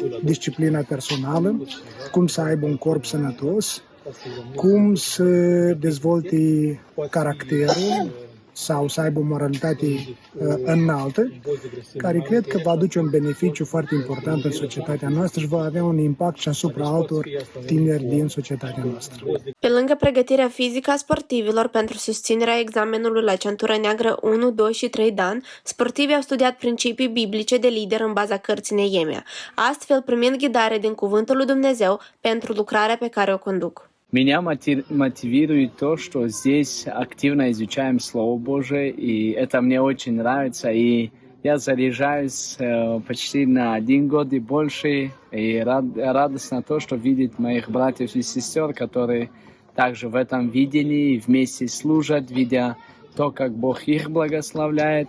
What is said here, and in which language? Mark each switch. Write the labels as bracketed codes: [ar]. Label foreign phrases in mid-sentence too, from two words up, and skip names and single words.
[ro] Disciplina personală, cum să aibă un corp sănătos, cum să dezvolte caracterul sau să aibă o moralitate înaltă, care cred că va aduce un beneficiu foarte important în societatea noastră și va avea un impact și asupra altor tineri din societatea noastră. Pe lângă pregătirea fizică a sportivilor pentru susținerea examenului la centură neagră 1, 2 și 3 dan, sportivii au studiat principii biblice de lider în baza cărții Neemia, astfel primind ghidare din Cuvântul lui Dumnezeu pentru lucrarea pe care o conduc. [ru] Меня мотивирует то, что здесь активно изучаем Слово Божие, и это мне очень нравится, и я заряжаюсь почти на 1 год и больше, и радостно то, что видеть моих братьев и сестер, которые также в этом видении вместе служат, видя то, как Бог их благословляет.